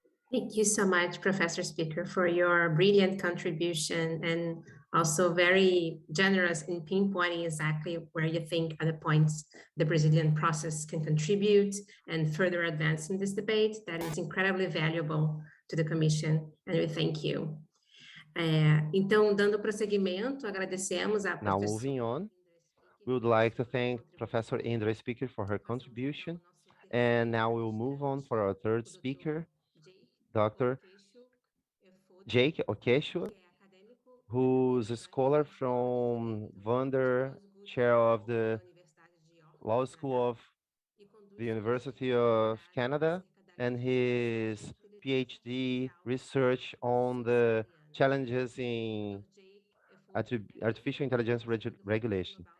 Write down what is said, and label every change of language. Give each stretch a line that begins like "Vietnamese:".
English: Thank you so much, Professor Speaker, for your brilliant contribution and also very generous in pinpointing exactly where you think are the points the Brazilian process can contribute and further advance in this debate. That is incredibly valuable to the Commission, and we thank you.
Portuguese: Então, dando prosseguimento, agradecemos a
English: Now
Portuguese: professora.
English: moving on, we would like to thank Professor Indra Speaker for her contribution. And now we'll move on for our third speaker, Dr. Jake Okesho, who's a scholar from Vander, chair of the Law School of the University of Canada, and his PhD research on the challenges in artificial intelligence regulation.